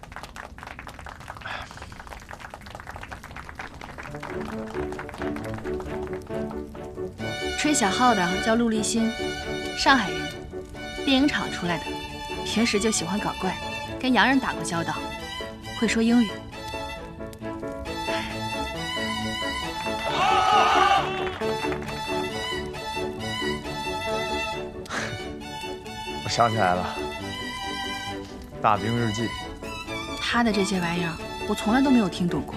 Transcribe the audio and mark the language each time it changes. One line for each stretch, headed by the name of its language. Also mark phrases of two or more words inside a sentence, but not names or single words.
Chinese: 吹小號的叫陸立新，上海人，電影廠出來的，平時就喜歡搞怪，跟洋人打過交道。会說英語。我想起来了，《大兵日记》。他的这些玩意儿，我从来都没有听懂过。